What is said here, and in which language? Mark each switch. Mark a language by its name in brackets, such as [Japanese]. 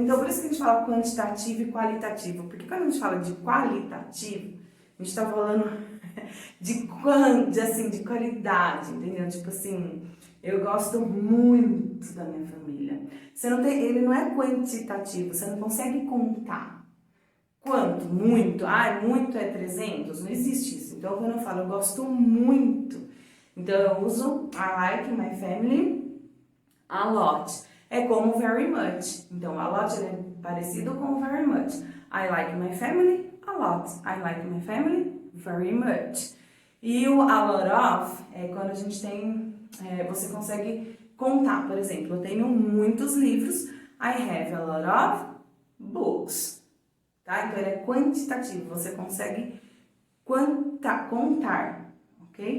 [Portuguese] Então, por isso que a gente fala quantitativo e qualitativo. Porque quando a gente fala de qualitativo, a gente tá falando de qualidade, entendeu? Tipo assim, eu gosto muito da minha família. Ele não é quantitativo, você não consegue contar. Quanto? Muito. Muito é 300? Não existe isso. Então, quando eu falo, eu gosto muito. Então, eu uso [English] I like my family a lot. [Portuguese] É como very much. Então, a lot é parecido com very much. [English] I like my family a lot. I like my family very much. [Portuguese] E o a lot of é quando a gente tem... você consegue contar. Por exemplo, eu tenho muitos livros. [English] I have a lot of books. [Portuguese] Tá? Então, ele é quantitativo. Você consegue contar. Ok?